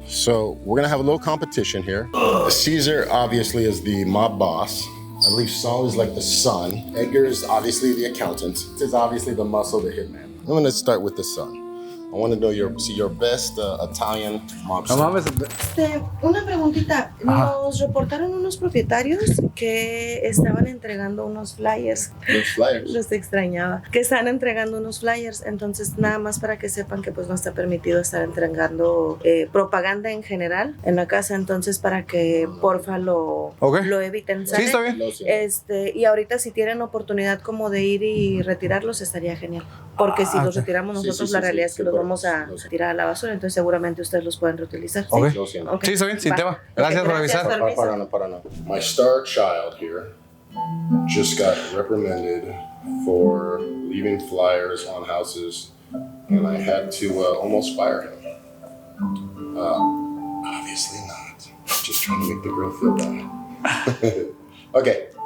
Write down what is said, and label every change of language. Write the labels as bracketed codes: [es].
[en] So we're gonna have a little competition here. Caesar obviously is the mob boss. I believe Saul is like the son. Edgar is obviously the accountant. This is obviously the muscle, the hitman. I'm gonna start with the son. I want to know your best Italian mobster. [es] No mames. Una preguntita. Nos reportaron unos propietarios que estaban entregando unos flyers. Los flyers. Los extrañaba. Que están entregando unos flyers. Entonces, nada más para que sepan que pues no está permitido estar entregando propaganda en general en la casa. Entonces, para que porfa lo eviten. ¿Sale? Sí, está bien. Y ahorita si tienen oportunidad como de ir y retirarlos, estaría genial. Porque si los retiramos nosotros, la realidad es que los vamos a tirar a la basura, entonces seguramente ustedes los pueden reutilizar. Okay. ¿Sí? Sí, está bien, sin tema. Gracias por avisar. Para no. [en] My star child here just got reprimanded for leaving flyers on houses, and I had to almost fire him. Obviously not. Just trying to make the girl feel bad. Okay.